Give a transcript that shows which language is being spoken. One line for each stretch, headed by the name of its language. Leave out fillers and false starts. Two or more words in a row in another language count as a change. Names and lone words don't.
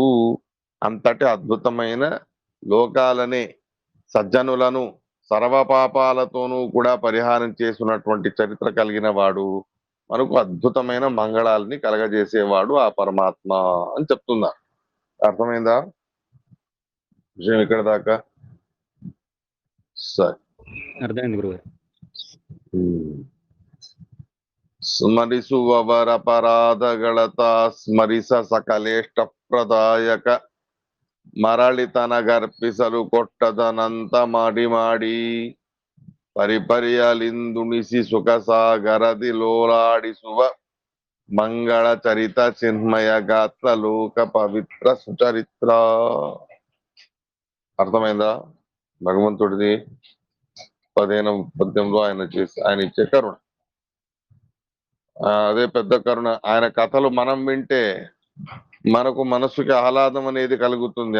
Telugu: అంతటి అద్భుతమైన లోకాలనే సజ్జనులను సర్వపాపాలతోనూ కూడా పరిహారం చేసినటువంటి చరిత్ర కలిగిన వాడు, మనకు అద్భుతమైన మంగళాలని కలగజేసేవాడు ఆ పరమాత్మ అని చెప్తున్నారు. అర్థమైందా విషయం ఇక్కడ దాకా? సరే, అర్థమైంది గురుగారు.
Kannada: ಸ್ಮರಿಸುವವರ ಪರಾಧಗಳತ ಸ್ಮರಿಸ ಸಕಲೇಷ್ಟ ಪ್ರದಾಯಕ ಮರಳಿತನಗರ್ಪಿಸಲು ಕೊಟ್ಟದನಂತ ಮಾಡಿ ಮಾಡಿ ಪರಿಪರ್ಯಲಿಂದುಣಿಸಿ ಸುಖ ಸಾಗರದಿ ಲೋಲಾಡಿಸುವ ಮಂಗಳ ಚರಿತ ಚಿನ್ಮಯ ಗಾತ್ರ ಲೋಕ ಪವಿತ್ರ ಸುಚರಿತ್ರ.
Telugu: అర్థమైందా? భగవంతుడిది 15వ పద్యంలో ఆయన ఇచ్చే కరుణ. అదే పెద్ద కరుణ. ఆయన కథలు మనం వింటే మనకు మనసుకి ఆహ్లాదం అనేది కలుగుతుంది.